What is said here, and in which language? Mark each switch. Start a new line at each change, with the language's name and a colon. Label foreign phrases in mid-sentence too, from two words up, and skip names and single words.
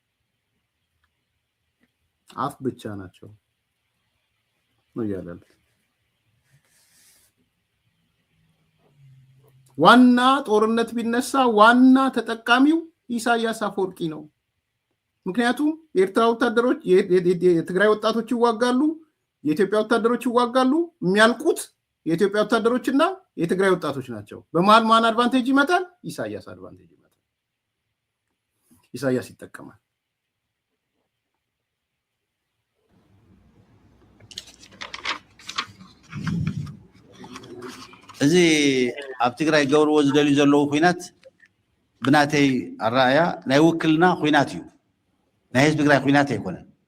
Amharic: አፍ ብቻ ናቸው ነው ያለው። ዋና ጦርነት ቢነሳ ዋና ተጠቃሚው ኢሳያስ አፈወርቂ ነው። ምክንያቱም የኤርትራ ወታደሮች የትግራይ ወጣቶች ይዋጋሉ፣ የኢትዮጵያ ወታደሮች ይዋጋሉ። የሚያልቁት የኢትዮጵያ ወታደሮችና የትግራይ ወጣቶች ናቸው። በመሃል ማን አድቫንቴጅ ይመጣል? ኢሳያስ አድቫንቴጅ ይመጣል። ኢሳያስ ይጠቀማል።
Tigrinya: እዚ ኣብ ትግራይ ገብርዎ ዝደልዩ ዘለዉ ኩናት ብናተይ ኣረኣያ ናይ ውክልና ኩናት እዩ። ናይ ህዝቢ ትግራይ ኩናት ኣይኮነን።